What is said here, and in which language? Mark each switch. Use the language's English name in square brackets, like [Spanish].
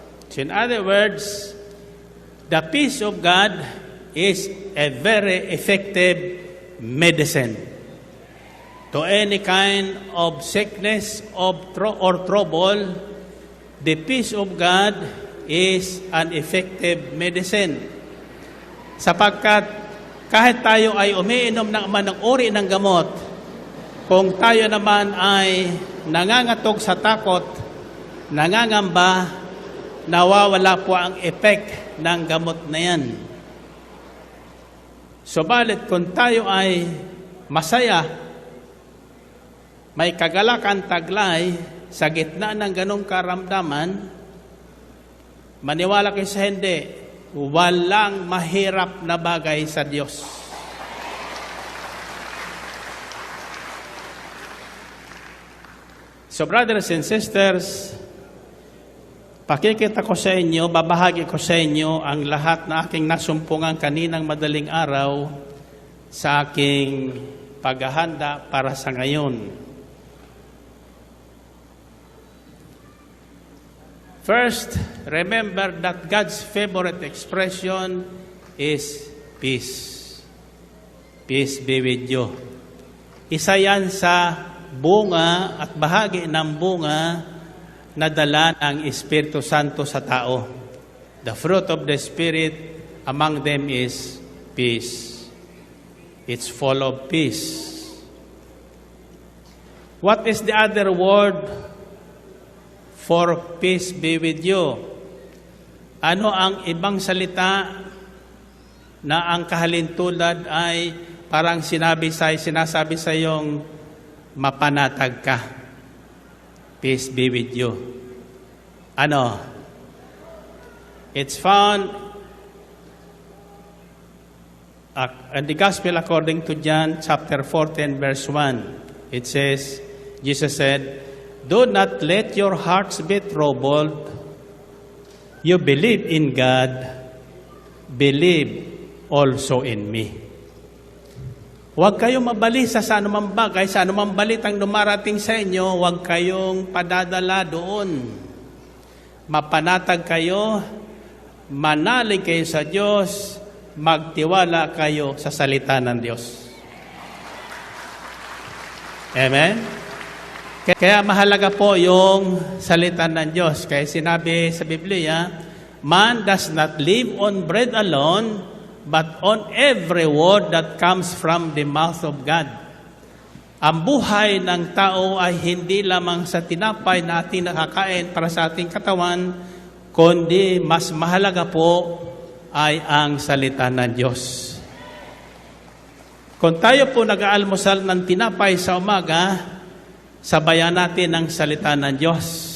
[English] So in other words, the peace of God is a very effective medicine to any kind of sickness or trouble. The peace of God is an effective medicine. [Filipino] Sapagkat kahit tayo ay umiinom ng manang uri ng gamot, kung tayo naman ay nangangatog sa takot, nangangamba, nawawala po ang effect ng gamot na yan. Subalit kung tayo ay masaya, may kagalakan taglay sa gitna ng ganong karamdaman, maniwala kayo sa hindi, walang mahirap na bagay sa Diyos. [English] So brothers and sisters, [Filipino] pakikita ko sa inyo, babahagi ko sa inyo ang lahat na aking nasumpungan kaninang madaling araw sa aking paghahanda para sa ngayon. [English] First, remember that God's favorite expression is peace. Peace be with you. [Filipino] Isa yan sa bunga at bahagi ng bunga na dala ng Espiritu Santo sa tao. [English] The fruit of the Spirit among them is peace. It's full of peace. What is the other word for peace be with you? [Filipino] Ano ang ibang salita na ang kahalintulad ay parang sinasabi sa iyong mapanatag ka? [English] Peace be with you. [Filipino] Ano? [English] It's found in the Gospel according to John chapter 14 verse 1. It says, Jesus said, "Do not let your hearts be troubled. You believe in God, believe also in me." [Filipino] Huwag kayong mabalisa sa anumang bagay, sa anumang balitang dumarating sa inyo, huwag kayong padadala doon. Mapanatag kayo, manalig kayo sa Diyos, magtiwala kayo sa salita ng Diyos. Amen? Kaya mahalaga po yung salita ng Diyos. Kaya sinabi sa Biblia, [English] man does not live on bread alone, but on every word that comes from the mouth of God. [Filipino] Ang buhay ng tao ay hindi lamang sa tinapay na ating nakakain para sa ating katawan, kundi mas mahalaga po ay ang salita ng Diyos. Kung tayo po nag-aalmusal ng tinapay sa umaga, sabayan natin ang salita ng Diyos.